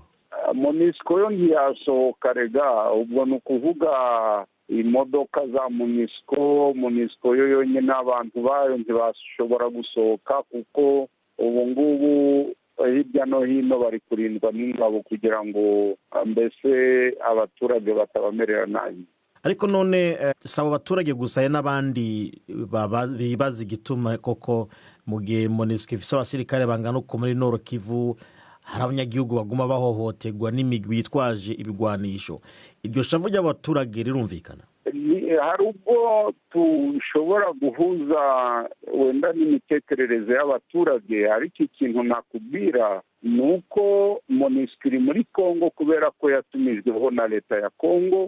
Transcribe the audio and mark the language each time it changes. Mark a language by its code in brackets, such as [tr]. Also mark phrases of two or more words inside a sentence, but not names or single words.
[rw] MONUSCO yo ntiyasohoka rega, ubwo ni ukuvuga imodoka za MONUSCO yo yonyine n'abantu bayo ntibashobora gusohoka, kuko ubu ngubu hirya no hino bari kurindwa n'ingabo kugira ngo mbese abaturage batabamerera nabi. [rn] Ariko none saba abaturage gusa n'abandi bibaza igituma koko mu gihe MONUSCO ifise abasirikare bangana uko muri Nord Kivu hari abanyagihugu baguma bahohoterwa n'imigwi yitwaje ibigwanisho. Iryo shavu ry'abaturage rirumvikana? [rw] Hari ubwo tushobora guhuza wenda n'imitekerereze y'abaturage, ariko ikintu nakubwira ni uko MONUSCO iri muri Kongo kubera ko yatumijweho na leta ya Kongo.